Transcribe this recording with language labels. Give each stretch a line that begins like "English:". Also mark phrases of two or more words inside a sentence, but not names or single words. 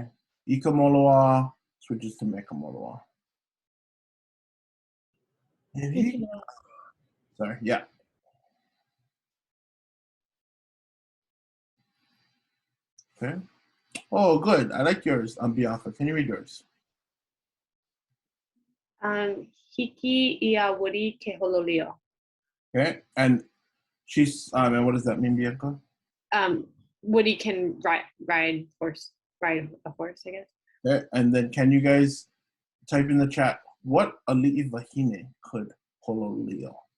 English: Ikamoloa switches to Mekamoloa. Sorry, yeah. Okay. Oh, good. I like yours, Bianca. Can you read yours?
Hawaiian: Hiki ia Woody ke hololio.
English: Okay, and she's, and what does that mean, Bianca? Woody can ride a horse, I guess. Okay, and then can you guys type in the chat, what
Hawaiian: ali'i wahine
English: could hololio?